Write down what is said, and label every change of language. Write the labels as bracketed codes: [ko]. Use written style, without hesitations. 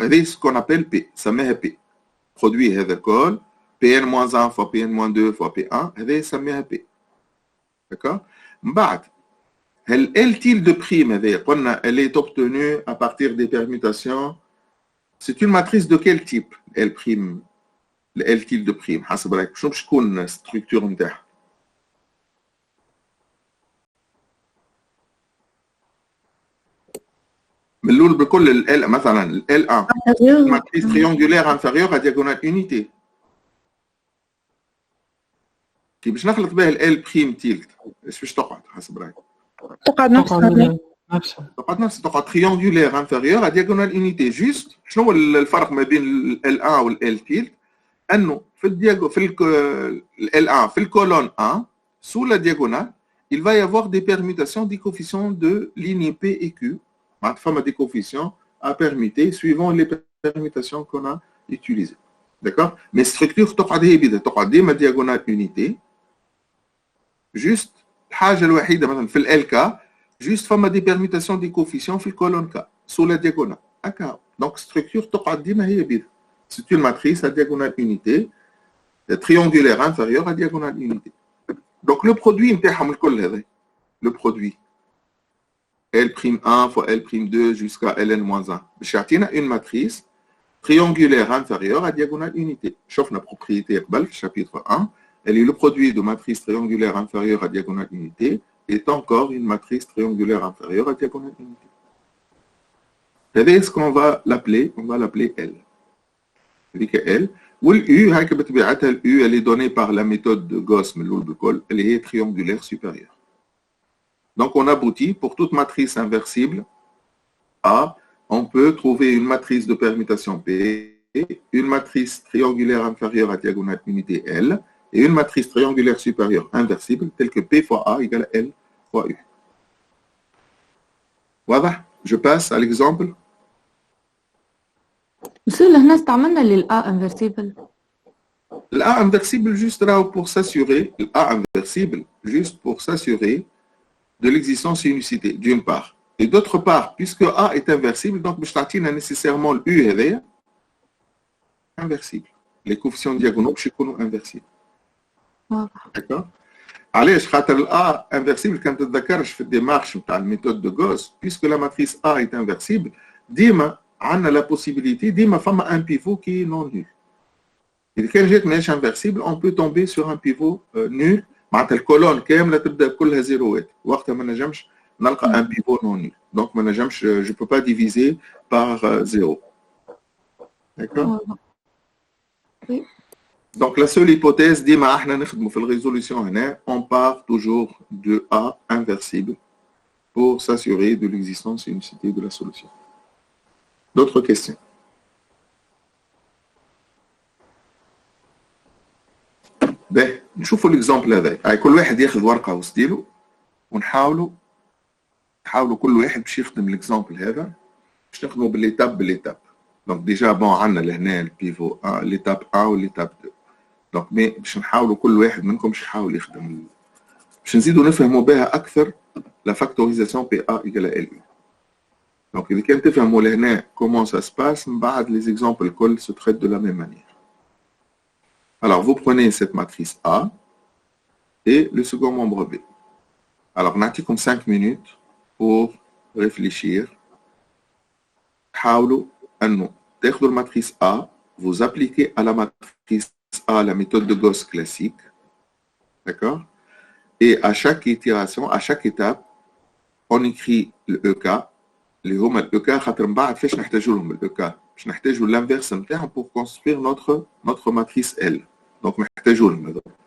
[fr] C'est ce qu'on appelle P. Ça met P. Produit [ar] هذا الكل [fr] Pn-1 fois Pn-2 fois P1, ça met P. D'accord? بعد L tilde de prime, elle est obtenue à partir des permutations. C'est une matrice de quel type? L prime, L tilde de prime. [ar] حسب رايك شنو باش تكون الستركتور نتاعها؟ من الاول بكل ال مثلا ال L1 [fr] matrice triangulaire inférieure à diagonale unité. [ar] كي باش نخلط بها ال prime tilde ايش باش تقعد حسب رايك؟ تقعد نفسها [fr] تقعد triangulaire inférieur à diagonale unité. juste [ar] شنو هو الفرق ما بين [fr] ال 1 وال L tilde؟ انه في الدياجو في ال 1 في الكولون 1 sous la diagonale il va y avoir des permutations des coefficients de ligne P et Q. [ar] معناتها فما [fr] des coefficients à permuter suivant les permutations qu'on a utilisées. d'accord mais structure [ar] تقعد هي بيدها تقعد ديما diagonale unité [fr] juste [ar] الحاجة الوحيدة مثلا في ال K juste فما دي permutations دي coefficients في الكولون K [fr] sous la diagonale هكا donc structure [ar] تقعد ديما هي بيض [fr] c'est une matrice à diagonale unité triangulaire inférieure à diagonale unité donc le produit نتاعهم الكل هذا le produit L'1 fois L'2 jusqu'à Ln-1 باش يعطينا une matrice triangulaire inférieure à diagonale unité. [ar] شفنا propriété قبل في chapitre 1. [fr] Elle est le produit de matrice triangulaire inférieure à diagonale unité est encore une matrice triangulaire inférieure à diagonale unité. C'est ce qu'on va l'appeler, on va l'appeler L. C'est L. Ou l'U, l'U, elle est donnée par la méthode de Gauss, elle est triangulaire supérieure. Donc on aboutit pour toute matrice inversible A, on peut trouver une matrice de permutation P, une matrice triangulaire inférieure à diagonale unité L, et une matrice triangulaire supérieure inversible, telle que P fois A égale L fois U. Voilà, je passe à l'exemple. [ar] بصير لهنا استعملنا للA inversible. [fr] L'A inversible juste là pour s'assurer, l'A inversible juste pour s'assurer de l'existence unicité, d'une part. Et d'autre part, puisque A est inversible, donc je t'attire nécessairement le U est inversible. Les coefficients diagonaux sont inversibles. D'accord? Allez, je خاطر A inversible quand tu [ar] تذكرش في الديمارش نتاع الميثود [fr] de Gauss, puisque la matrice A est inversible, [ar] ديما عندنا [fr] la possibilité ديما فما un pivot qui est non nul. [ar] إذا كان جات ماهيش [fr] inversible, on peut tomber sur un pivot nul. [ar] معناتها الكولون كامله تبدا كلها زيروات وقتها ما نجمش نلقى un pivot non nul. [fr] Donc [ar] ما نجمش [fr] je peux pas diviser par 0. D'accord? Oui. Donc la seule hypothèse [ar] ديما احنا نخدموا في الريزولوشن هنا [fr] on part toujours de A inversible pour s'assurer de l'existence et unicité de la solution. D'autres questions? [ar] باهي نشوفوا الاكزامبل هذا. كل واحد ياخذ ورقه وستيلو ونحاولوا كل واحد باش يخدم الاكزامبل هذا باش نخدموا بالإيتاب. دونك ديجا بون عندنا لهنا البيفو ليتاب 1 وليتاب 2. دونك مي باش نحاولوا كل واحد منكم باش يحاول يخدم باش نزيدوا نفهموا بها اكثر لا فاكتوريزاسيون بي ا ايكال ال يو. [fr] دونك اذا كان تفهموا لهنا كومون سا سباس من بعد لي زيكزامبل الكل سو تريت دو لا ميم مانيير. Alors, vous prenez cette matrice A et le second membre B. Alors, on a comme 5 minutes pour réfléchir. [ar] حاولوا أنه تاخذوا [fr] la matrice A, vous appliquez à la matrice A la méthode de Gauss classique. D'accord? Et à chaque itération, à chaque étape, on écrit le EK. [ar] اللي هما ال EK خاطر من بعد فاش نحتاجوا لهم ال EK؟ باش نحتاجوا l'inverse نتاعهم [fr] pour construire notre matrice L. [ar] Donc نحتاجوا لهم هذول.